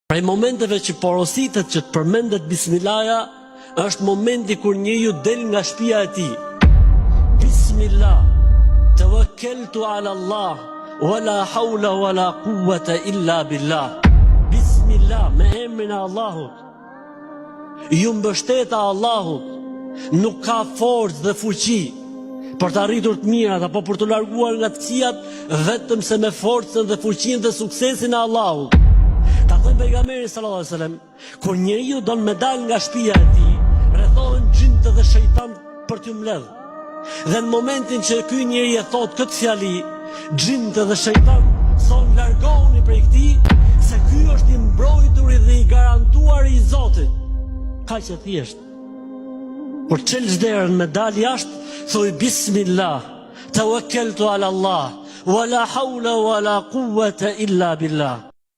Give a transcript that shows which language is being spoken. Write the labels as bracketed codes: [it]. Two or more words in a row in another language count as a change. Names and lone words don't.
[sq] Prej momenteve që porositet që të përmendet bismillaja, është momenti kur njeriu del nga shtëpia e tij. [ar] بسم الله، توكلت على الله، ولا حول ولا قوة إلا بالله. [sq] Bismillah, me emrin e Allahut. Ju mbështeta Allahut, nuk ka forcë dhe fuqi për të arritur të mirat apo për të larguar nga të këqijat, vetëm se me forcën dhe fuqinë dhe suksesin e Allahut. Ka thënë pejgamberi [ar] صلى الله عليه وسلم, [sq] kur njeriu don me dal nga shtëpia e tij, rrethohen xhinët dhe shejtan për t'u mbledh. Dhe në momentin që ky njeri e thot këtë fjali, xhinët dhe shejtan son largohuni prej këtij, se ky është i mbrojturi dhe i garantuar i Zotit. Kaq e thjesht. Por çel çderën me dal jashtë, thoj [ar] بسم الله، توكلت على الله، ولا حول ولا قوة إلا بالله.